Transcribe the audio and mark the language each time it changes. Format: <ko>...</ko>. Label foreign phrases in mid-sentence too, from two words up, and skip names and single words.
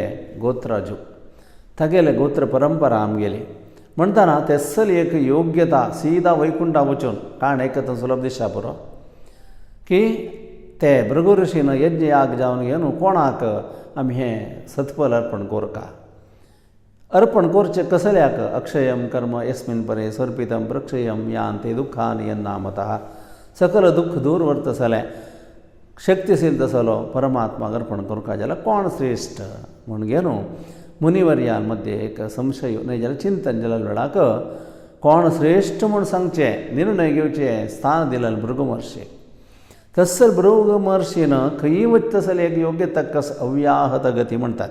<kok>गोत्राजू तागेले गोत्र परंपरा आमगेली म्हणटाना तेसल एक योग्यता सीदा वैकुंठा वचून कारण एकता सुलभ दिशा पुरो की ते भृगु ऋषीन यज्ञ याग जावन घेवन कोणाक आमी हें सत्फल अर्पण कोरका अर्पण करचें कसल्याक</kok> <sa>अक्षयम कर्म यस्मिन् परे सर्पितम प्रक्षयम यान्ते दुःखानि यन्नामतः</sa> <kok>सकल दुःख दूर वर्तसले शक्तिशील तसलो परमात्मा अर्पण करता जाल्यार कोण श्रेष्ठ म्हण घेवन मुनिवर्यां मध्ये एक संशय न्हय जाल्यार चिंतन जाल्या वेळाक कोण श्रेष्ठ म्हण सांगचें निर्णय घेवचें स्थान दिलें भृगु महर्शी। तस्सर भृगु महर्शीन खंयी वच तसले एक योग्य तक्कस अव्याहत गती म्हणटात।</kok>